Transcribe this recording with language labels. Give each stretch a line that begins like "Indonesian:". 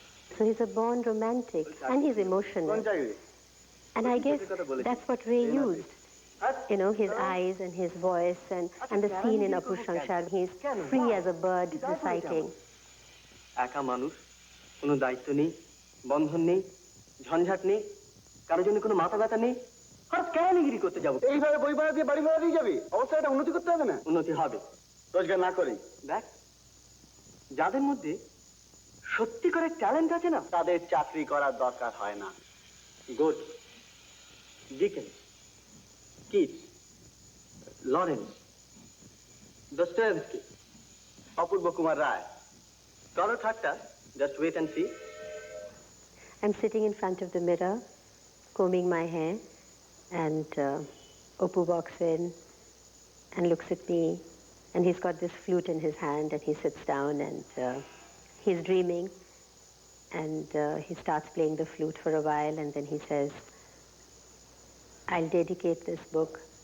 English: So he's a born romantic and he's emotional. And I guess that's what Ray used. You know, his eyes and his voice and the scene in Apu Shankar. He's free as a bird reciting.
Bangla: একা মানুষ কোনো দায়িত্ব নেই বন্ধন নেই ঝঞ্ঝাট নেই কারোর জন্য কোনো মাথা ব্যথা নেই আর কেন নিগিরি করতে যাবো এইভাবে বই ভাড়া দিয়ে বাড়ি ভাড়া দিয়ে যাবি অবস্থাটা উন্নতি করতে হবে না উন্নতি হবে রোজগার না করি দেখ যাদের মধ্যে সত্যি করে ট্যালেন্ট আছে না তাদের চাকরি করার দরকার হয় না গুড ডিকেন্স কিটস লরেন্স দোস্টোয়েভস্কি অপূর্ব কুমার রায় করো ঠাট্টা
English: just wait and see. I'm sitting in front of the mirror, combing my hair, and Oppu walks in and looks at me, and he's got this flute in his hand, and he sits down, and he's dreaming, and he starts playing the flute for a while, and then he says, I'll dedicate this book.